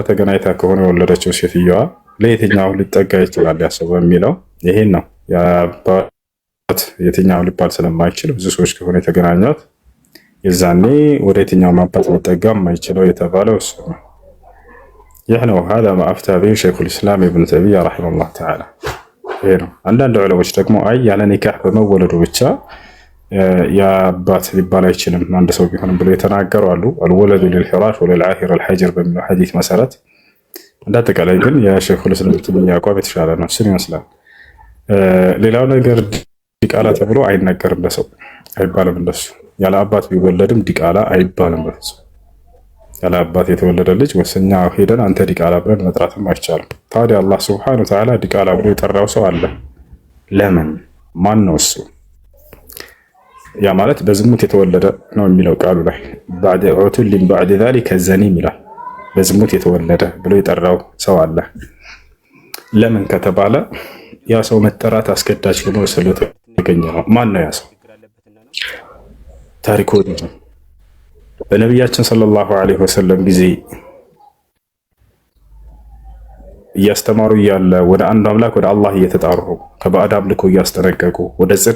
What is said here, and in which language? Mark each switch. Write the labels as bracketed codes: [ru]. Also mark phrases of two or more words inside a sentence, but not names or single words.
[am] ተገናኝታ ከሆነ የወለደችው ሴትዮዋ ለየትኛው ሊጠጋ ይችላል ያ ሰው በሚለው ይሄን ነው የአባት የትኛው ሊባል ስለማይችል ብዙ ሰዎች ከሆነ የተገናኟት የዛኔ ወደ የትኛው አባት ሊጠጋ የማይችለው የተባለው እሱ ነው። ይህ ነው [ar] هذا ما افتى به شيخ الاسلام ابن تيميه رحمه الله تعالى። [am] ይሄ ነው። አንዳንድ ዑለሞች ደግሞ አይ ያለ ኒካህ በመወለዱ ብቻ የአባት ሊባል አይችልም አንድ ሰው ቢሆንም ብለው የተናገሩ አሉ። [ar] الولد للفراش وللعاهر الحجر [am] በሚለው ሐዲስ መሰረት እንዳጠቃላይ ግን የሸይኹል ኢስላም ተይሚያ አቋም የተሻለ ነው። እሱን ይመስላል። ሌላው ነገር ዲቃላ ተብሎ አይነገርም ለሰው አይባልም። እንደሱ ያለ አባት ቢወለድም ዲቃላ አይባልም። በሱ ያለ አባት የተወለደ ልጅ ወሰኛ ሄደን አንተ ዲቃላ ብለን መጥራትም አይቻልም። ታዲያ አላህ [ar] سبحانه وتعالى [am] ዲቃላ ብሎ የጠራው ሰው አለ። ለምን? ማን ነው እሱ? ያ ማለት በዝሙት የተወለደ ነው የሚለው ቃሉ ላይ [ar] بعد عتل بعد ذلك زنيم [am] ይላል። በዝሙት የተወለደ ብሎ የጠራው ሰው አለ። ለምን ከተባለ ያ ሰው መጠራት አስገዳጅ ሆኖ ስለተገኘ ነው። ማን ነው ያ ሰው? ታሪኩ ነው። በነቢያችን [ar] صلى الله عليه وسلم [am] ጊዜ እያስተማሩ እያለ ወደ አንድ አምላክ ወደ አላህ እየተጣሩ ከባዕድ አምልኮ እያስጠነቀቁ ወደ ጽድቅ